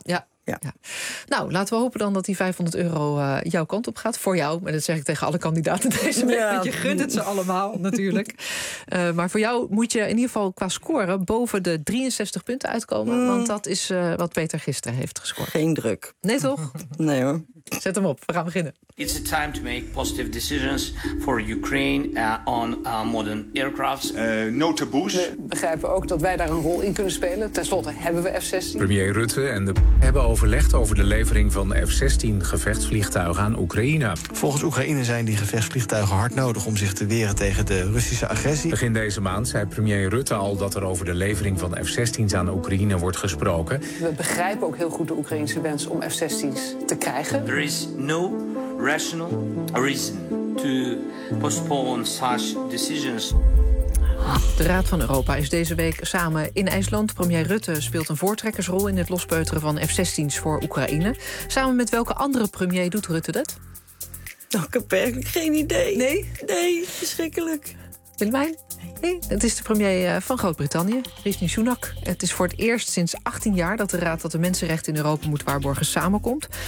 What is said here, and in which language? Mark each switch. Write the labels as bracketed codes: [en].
[nl] Ja. Ja. Ja. Nou, laten we hopen dan dat die 500 euro jouw kant op gaat. Voor jou, maar dat zeg ik tegen alle kandidaten deze week. Want je gunt het ze allemaal, natuurlijk. Maar voor jou moet je in ieder geval qua scoren boven de 63 punten uitkomen. Mm. Want dat is wat Peter gisteren heeft gescoord. Geen druk. Nee, toch? Nee, hoor. Zet hem op, we gaan beginnen. [en] It's a time to make positive decisions for Ukraine on modern aircrafts. No taboes. [nl] We begrijpen ook dat wij daar een rol in kunnen spelen. Ten slotte hebben we F-16. Premier Rutte en de hebben overlegd over de levering van F-16 gevechtsvliegtuigen aan Oekraïne. Volgens Oekraïne zijn die gevechtsvliegtuigen hard nodig om zich te weren tegen de Russische agressie. Begin deze maand zei premier Rutte al dat er over de levering van F-16's aan Oekraïne wordt gesproken. We begrijpen ook heel goed de Oekraïnse wens om F-16's te krijgen. Er is [en] no rational reason to postpone such decisions. [nl] De Raad van Europa is deze week samen in IJsland. Premier Rutte speelt een voortrekkersrol in het lospeuteren van F-16's voor Oekraïne. Samen met welke andere premier doet Rutte dat? Nou, ik heb eigenlijk geen idee. Nee? Nee, verschrikkelijk. Willemijn? Nee, het is de premier van Groot-Brittannië, Rishi Sunak. Het is voor het eerst sinds 18 jaar dat de Raad dat de mensenrechten in Europa moet waarborgen samenkomt.